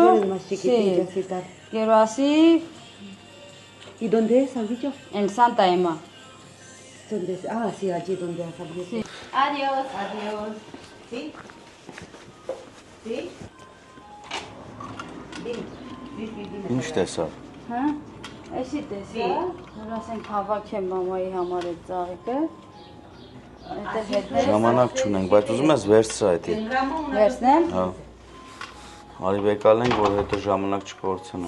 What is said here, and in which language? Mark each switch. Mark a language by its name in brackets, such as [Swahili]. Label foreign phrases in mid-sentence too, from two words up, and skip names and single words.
[Spanish] flores más chiquititas Sí. y tal. Quiero así ¿Y dónde es, has dicho? en Santa Emma. ¿Dónde es? Ah, sí, allí donde has salido. Sí. Adiós, adiós. ¿Sí? ¿Sí? Dime. [Armenian] Ինչ տեսա։ Հա? Էսի տեսա, որ ասենք հավաքեմ մամայի համար այդ ծաղիկը։ Այդտեղ հետները Ժամանակ չունենք, բայց ուզում ես վերցրա այդ։ վերցնեմ։ Հա։ Արի վեկալենք, որ հետո ժամանակ չկորցնենք։